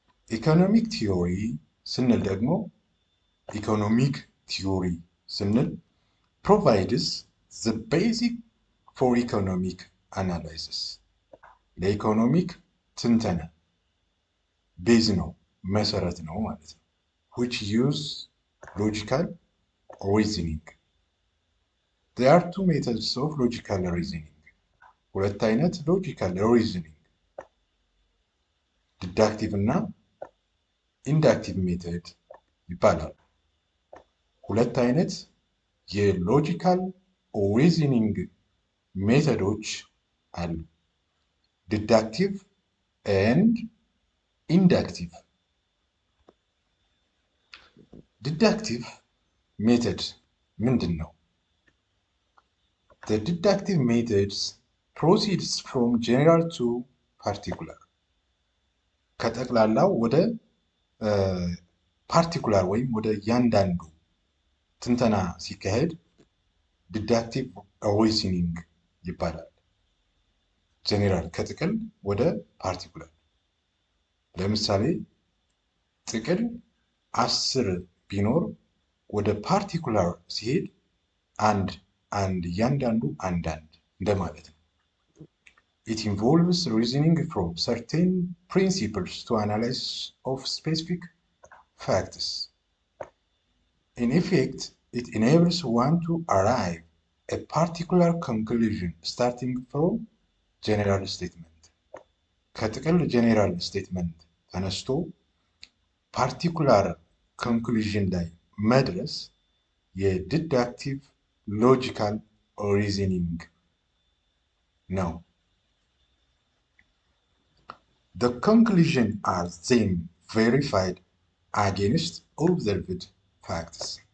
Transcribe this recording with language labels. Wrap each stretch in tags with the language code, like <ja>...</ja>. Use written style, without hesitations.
<am>ኢኮኖሚክ ቲዮሪ ስንል ደግሞ ኢኮኖሚክ ቲዮሪ ስንል</am> <en>provides the basic for economic analysis.</en> <am>ለኢኮኖሚክ ትንተና ቤዝ ነው፣ መሰረት ነው ማለት ነው።</am> <en>which use logical reasoning. There are two methods of logical reasoning.</en> <am>ሁለት አይነት ሎጂካል ሪዝኒንግ ዲዳክቲቭ እና ኢንዳክቲቭ ሜተድ ይባላል። ሁለት አይነት የሎጂካል ሪዝኒንግ ሜተዶች አሉ፣ ዲዳክቲቭ ኤንድ ኢንዳክቲቭ። ዲዳክቲቭ ሜተድ ምንድን ነው?</am> <en>The deductive methods proceeds from general to particular.</en> <am>ከጠቅላላው ወደ ፓርቲኩላር ወይም ወደ እያንዳንዱ ትንተና ሲካሄድ ዲዳክቲቭ ሪዝኒንግ ይባላል። ጄኔራል ከጥቅል ወደ ፓርቲኩላር። ለምሳሌ ጥቅል 10 ቢኖር ወደ ፓርቲኩላር ሲሄድ አንድ እያንዳንዱ አንዳንድ እንደማለት ነው።</am> <en>It involves reasoning from certain principles to analysis of specific facts. In effect, it enables one to arrive at a particular conclusion starting from general statement.</en> <am>ከጥቅል ጀኔራል ስቴትመንት ተነስቶ ፓርቲኩላር ኮንክሉዥን ላይ መድረስ የዲዳክቲቭ ሎጂካል ሪዝኒንግ ነው።</am> <en>The conclusions are then verified against observed facts.</en>